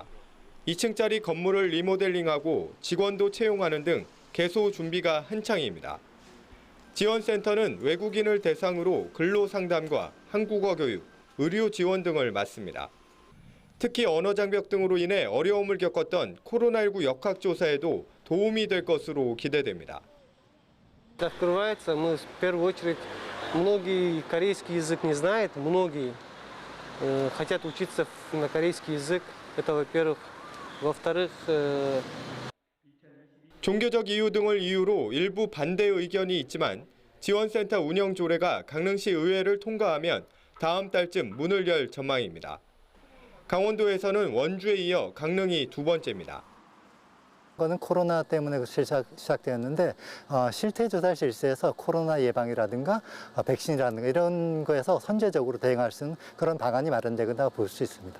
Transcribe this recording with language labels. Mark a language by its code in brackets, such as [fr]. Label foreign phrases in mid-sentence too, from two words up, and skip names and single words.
[ko] 2층짜리 건물을 리모델링하고 직원도 채용하는 등 개소 준비가 한창입니다. 지원센터는 외국인을 대상으로 근로 상담과 한국어 교육, 의료 지원 등을 맡습니다. 특히 언어 장벽 등으로 인해 어려움을 겪었던 코로나19 역학조사에도 도움이 될 것으로 기대됩니다. [ru] Открывается, мы в первую очередь, многие корейский язык не знают, многие хотят учиться на корейский язык, это во-первых. Во-вторых, [ko] 종교적 이유 등을 이유로 일부 반대 의견이 있지만 지원센터 운영 조례가 강릉시 의회를 통과하면 다음 달쯤 문을 열 전망입니다. 강원도에서는 원주에 이어 강릉이 두 번째입니다. 그거는 코로나 때문에 시작되었는데 실태조사를 실시해서 코로나 예방이라든가 백신이라든가 이런 거에서 선제적으로 대응할 수 있는 그런 방안이 마련되거나 볼 수 있습니다.